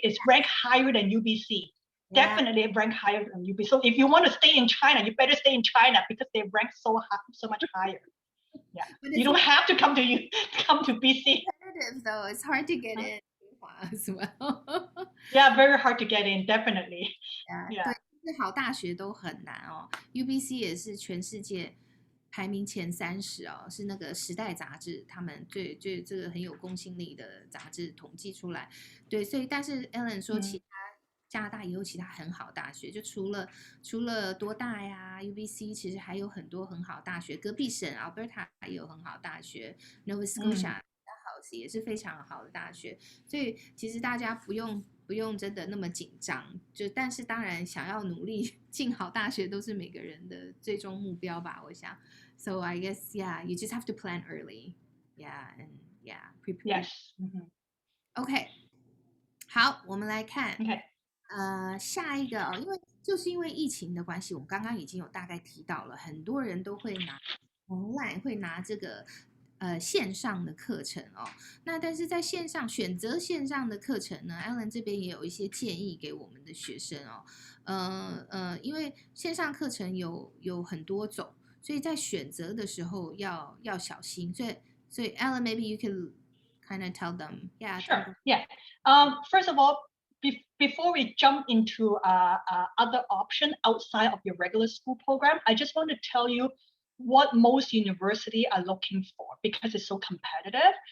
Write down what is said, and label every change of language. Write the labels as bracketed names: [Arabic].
[English] It's ranked higher than UBC. Definitely ranked higher than UBC. So if you want to stay in China, you better stay in China because they rank so much higher. Yeah, you don't have to come to BC. Though it's hard to get in as well. Yeah, very hard to get in, definitely. [Chinese] Yeah. 对，好大学都很难哦。 UBC 也是全世界排名前30哦，是那个《时代》杂志他们最这个很有公信力的杂志统计出来。对，所以但是 Ellen 说其他加拿大也有其他很好大学，就除了多大呀 UBC 其实还有很多很好大学，隔壁省 Alberta 也有很好大学 ，Nova Scotia 也是非常好的大学，所以其实大家不用真的那么紧张，但是当然想要努力进好大学都是每个人的最终目标吧，我想。 [English] So I guess you just have to plan early, and prepare. Yes. [Chinese] OK， 好，我们来看。 [English] OK。 [Chinese] 下一个因为疫情的关系，我们刚刚已经有大概提到了，很多人都会拿 online 会拿这个线上的课程哦。那但是在选择线上的课程呢 ，Alan 这边也有一些建议给我们的学生哦。因为线上课程有很多种，所以在选择的时候要小心。所以 [English] Alan maybe you can kind of tell them. Yeah. Sure. Yeah. First of all, before we jump into other option outside of your regular school program, I just want to tell you what most universities are looking for because it's so competitive.